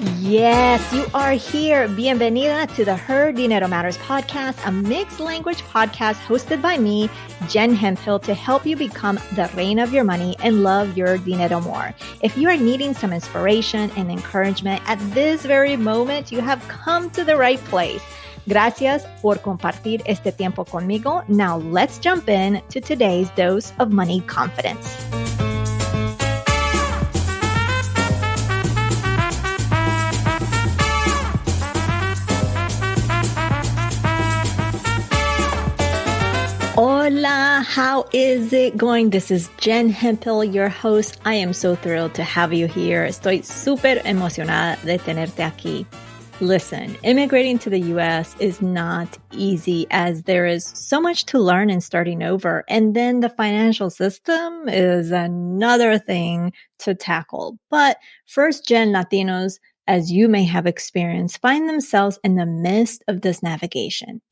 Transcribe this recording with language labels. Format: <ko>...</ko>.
<en>Yes, you are here. Bienvenida to the Her Dinero Matters podcast, a mixed language podcast hosted by me, Jen Hemphill, to help you become the reina of your money and love your dinero more. If you are needing some inspiration and encouragement at this very moment, you have come to the right place.</en> <es>Gracias por compartir este tiempo conmigo.</es> <en>Now let's jump in to today's dose of money confidence. Hola, how is it going? This is Jen Hemphill, your host. I am so thrilled to have you here.</en> <es>Estoy súper emocionada de tenerte aquí.</es> <en>Listen, immigrating to the US is not easy as there is so much to learn in starting over. And then the financial system is another thing to tackle. But first-gen Latinos, as you may have experienced, find themselves in the midst of this navigation.</en>